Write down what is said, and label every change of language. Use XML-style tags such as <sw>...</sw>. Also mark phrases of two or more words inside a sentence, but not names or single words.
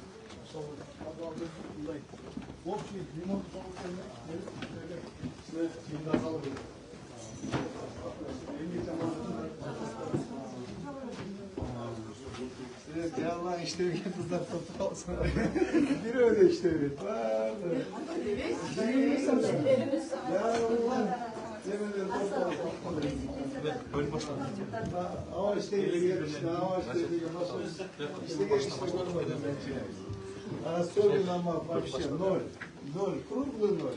<ru>общий ремонт</ru> <tr>ya Allah işte bir kızlar tutup alsın. Bir öyle işte bir. Vardı. Ya Allah. Yemin ederim. Böyle başladı. Ama işte gelişti. Ama işte gelişti.</tr> <ru>А особенно вообще ноль. Ноль. Круглый ноль.</ru>